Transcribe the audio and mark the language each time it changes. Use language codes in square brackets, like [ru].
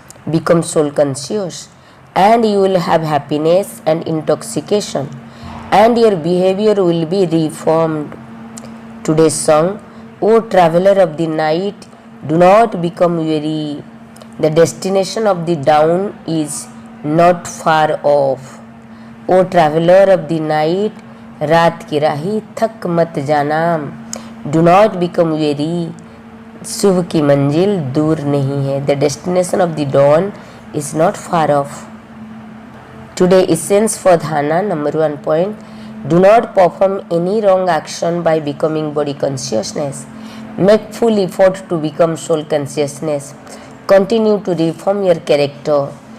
[en] Become soul conscious, and you will have happiness and intoxication, and your behavior will be reformed. Today's song, O traveler of the night, do not become weary. The destination of the dawn is not far off. O traveler of the night, [hi] रात की राही थक मत जाना. [en] Do not become weary. [hi] शुभ की मंजिल दूर नहीं है. [en] The destination of the dawn is not far off. Today essence for dhyana, number 1 point. Do not perform any wrong action by becoming body consciousness. Make full effort to become soul consciousness. Continue to reform your character.